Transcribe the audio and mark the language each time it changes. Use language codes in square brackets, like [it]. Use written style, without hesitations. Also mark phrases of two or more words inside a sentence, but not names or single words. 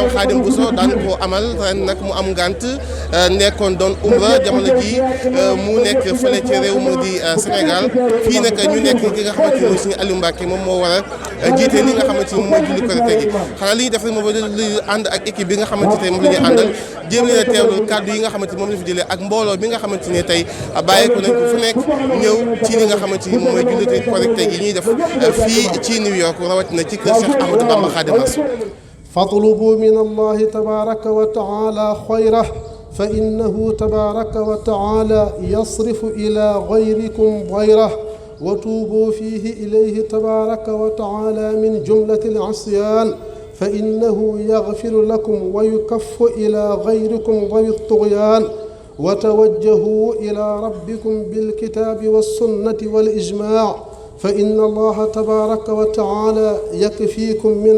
[wo] Khadim Bousso daan ko amal ren nag mu am ngànt nekkoon doon umra jamono ji mu nekk fële ci réew mu di Sénégal fii nag ñu nekk ki nga xamante ni mooy suñu Aliou Mbacke moom moo war a jiite li nga xamante ni moom mooy julli Korité gi xanaa li ñuy def rek moom li ànd ak équipe bi nga xamante ne moom la ñuy àndal jéem leen a teewlu kàddu yi nga xamante ni moom la fi jëlee ak mbooloo bi nga xamante ni tey bàyyeeku nañ ko fu nekk ñëw ci li nga xamante ni moom mooy julli Korité gi ñuy def fii ci New York rawatina ci kër Cheikh Ahmadou Bamba Khadimu Rasul [ar] فاطلبوا من الله تبارك وتعالى خيرا فإنه تبارك وتعالى يصرف إلى غيركم غيرا وتوبوا فيه إليه تبارك وتعالى من جملة العصيان فإنه يغفر لكم ويكف إلى غيركم ذوي الطغيان وتوجهوا إلى ربكم بالكتاب والسنة والإجماع فإن الله تبارك وتعالى يكفيكم